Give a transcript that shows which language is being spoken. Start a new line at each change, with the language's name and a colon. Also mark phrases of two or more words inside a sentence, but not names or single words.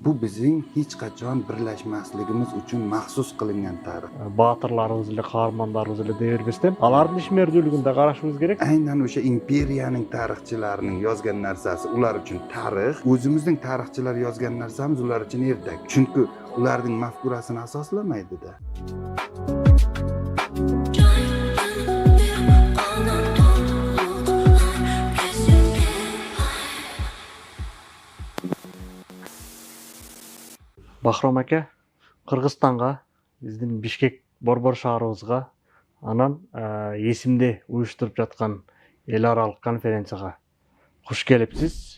Uzbek: Bu bizning hech qachon birlashmasligimiz uchun maxsus qilingan tarix.
Kyrgyz: Батырларыбыз эле, каармандарыбыз эле дей бербестен, алардын ишмердүүлүгүн да карашыбыз керек.
Uzbek: Aynan o'sha imperiyaning tarixchilarining yozgan narsasi ular uchun tarix, o'zimizning tarixchilar yozgan narsamiz ular uchun ertak. Chunki ularning mafkurasini asoslamaydi-da.
Kyrgyz: Бахром ака, Кыргызстанга, биздин Бишкек борбор шаарыбызга, анан эсимде уюштуруп жаткан эл аралык конференцияга куш келипсиз.